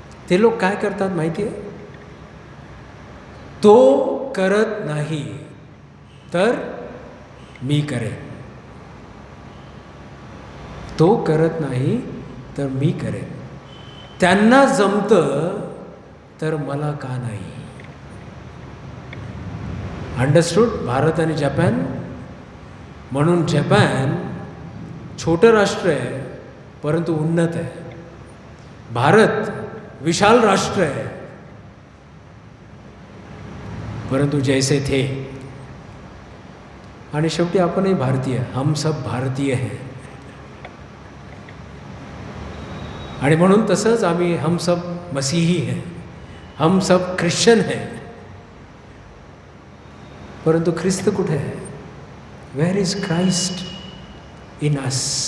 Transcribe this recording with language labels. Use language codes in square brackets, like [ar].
[mr] ते लोक काय करतात माहिती आहे? तो करत नाही तर मी करेन, तो करत नाही तर मी करेन. त्यांना जमतं तर मला का नाही? अंडरस्टूड? भारत आणि जपान. म्हणून जपान छोटं राष्ट्र आहे परंतु उन्नत आहे. भारत विशाल राष्ट्र [hi] है [mr] परंतु जैसे थे. आणि शेवटी आपणही भारतीय, [hi] हम सब भारतीय हैं. [mr] आणि म्हणून तसंच आम्ही [hi] हम सब मसीही हैं, हम सब ख्रिश्चन हैं. [mr] परंतु ख्रिस्त कुठे आहे? [en] Where is Christ in us?